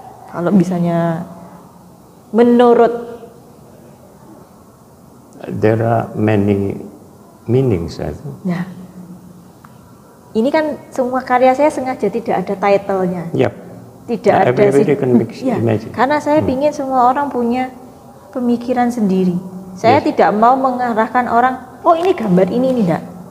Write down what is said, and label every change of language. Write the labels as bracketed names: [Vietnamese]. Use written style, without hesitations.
[Indonesian] Kalau misalnya menurut [English] there are many meanings. [Indonesian] Nah, ini kan semua karya saya sengaja tidak ada title-nya. Yep. Tidak ada [English] imagine. [Indonesian] Karena saya ingin semua orang punya pemikiran sendiri. Saya tidak mau mengarahkan orang, oh ini gambar ini enggak.